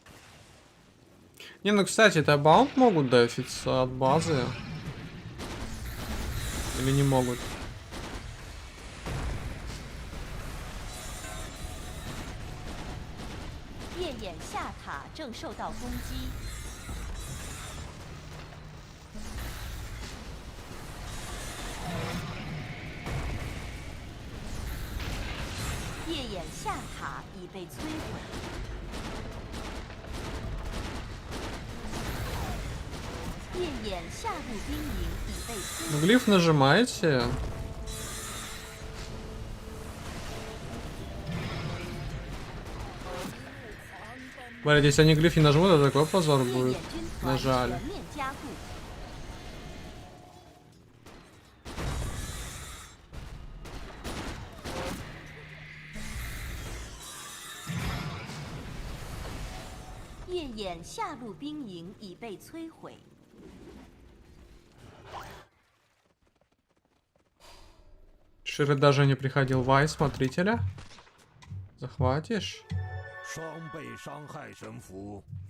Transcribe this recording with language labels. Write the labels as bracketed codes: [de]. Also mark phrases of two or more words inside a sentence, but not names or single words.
[ru] Не, ну кстати, это баунт могут дефиться от базы. Или не могут? [zh] 夜眼下塔正受到攻击。夜眼下塔已被摧毁。夜眼下路兵营已被摧毁。 [ru] Глиф нажимаете. Смотрите, если они глиф не нажмут, то такой позор будет. Нажали. [zh] 夜眼下路兵营已被摧毁。 [ru] Шире даже не приходил Вай, смотрителя. Захватишь? [zh] 双倍伤害神符。